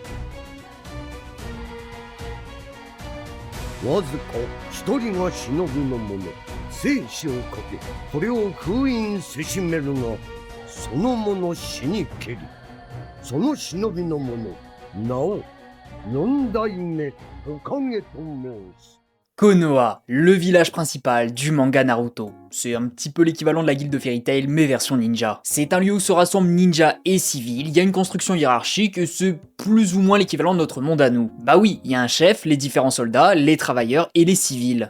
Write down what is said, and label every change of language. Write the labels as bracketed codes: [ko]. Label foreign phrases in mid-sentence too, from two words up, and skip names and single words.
[ja] わずか一人が忍びの者、生死をかけこれを封印せしめるが、その者死にけり。その忍びの者、名を四代目トカゲと申す。 [fr] Konoha, le village principal du manga Naruto. C'est un petit peu l'équivalent de la guilde de Fairy Tail, mais version ninja. C'est un lieu où se rassemblent ninjas et civils, il y a une construction hiérarchique et c'est plus ou moins l'équivalent de notre monde à nous. Bah oui, il y a un chef, les différents soldats, les travailleurs et les civils.